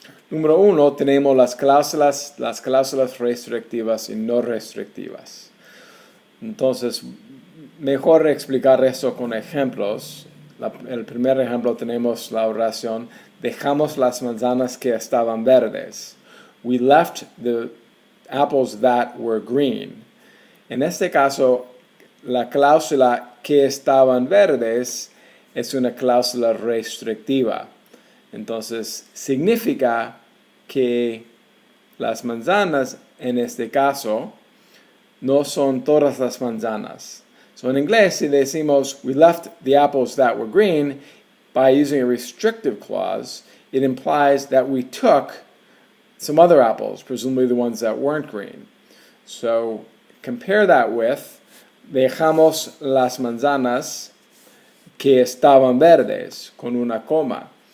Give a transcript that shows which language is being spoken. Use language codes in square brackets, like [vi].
[es] Número uno, tenemos las cláusulas restrictivas y no restrictivas. Entonces, mejor explicar eso con ejemplos. El primer ejemplo tenemos la oración, dejamos las manzanas que estaban verdes. [en] We left the apples that were green. [es] En este caso, la cláusula que estaban verdes es una cláusula restrictiva. Entonces, significa que las manzanas, en este caso, no son todas las manzanas. [en] So in inglés, [es] si decimos, [en] we left the apples that were green, by using a restrictive clause, it implies that we took some other apples, presumably the ones that weren't green. So compare that with, [es] dejamos las manzanas que estaban verdes, con una coma.